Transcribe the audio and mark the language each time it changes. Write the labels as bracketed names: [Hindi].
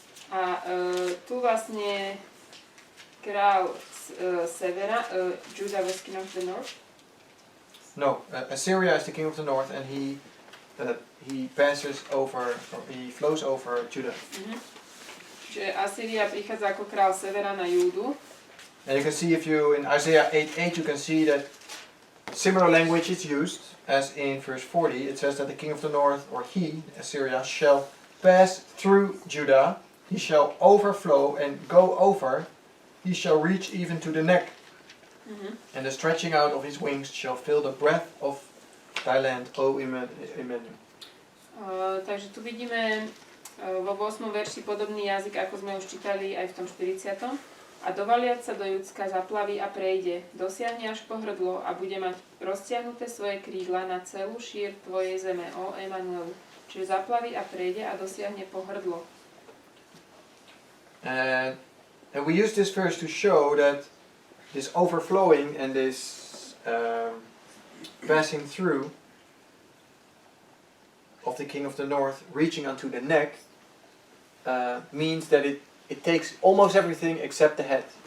[Slovak] a tu vlastne král severa, [English] Judah was king of the north. no, Assyria is the king of the north, and he passes over, or he flows over Judah. [Slovak] Čiže Asýria prichádza ako král severa na Júdu. [English] And you can see, if you in Isaiah 8:8, you can see that similar language is used as in verse 40. It says that the king of the north, or he, Assyria, shall pass through Judah. He shall overflow and go over. He shall reach even to the neck. And the stretching out of his wings shall fill the breadth of thy land, O Emmanuel. [Slovak] Takže tu vidíme vo 8. verši podobný jazyk, ako sme už čítali aj v tom 40. A dovaliať sa do Judska zaplaví a prejde, dosiahne až po hrdlo a bude mať roztiahnuté svoje krídla na celú šír tvojej zeme, o Emmanuel. Čiže zaplaví a prejde a dosiahne po hrdlo. [English] And we use this verse to show that this overflowing and this passing through of the king of the north, reaching unto the neck, means that it takes almost everything except the head.